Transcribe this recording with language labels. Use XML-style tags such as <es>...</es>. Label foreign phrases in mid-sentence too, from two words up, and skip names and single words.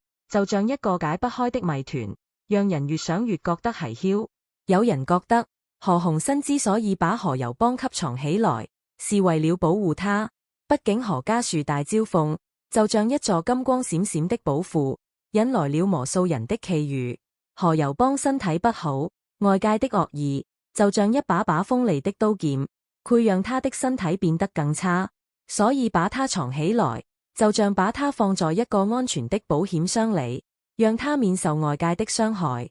<zh>就像一個解不開的謎團，讓人越想越覺得蹊蹺。有人覺得何鴻燊之所以把何猷幫給藏起來，是為了保護他。畢竟何家樹大招風，就像一座金光閃閃的寶庫，引來了無數人的覬覦。何猷幫身體不好，外界的惡意就像一把把鋒利的刀劍，會讓他的身體變得更差，所以把他藏起來，就像把他放在一個安全的保險箱裡，讓他免受外界的傷害。</zh>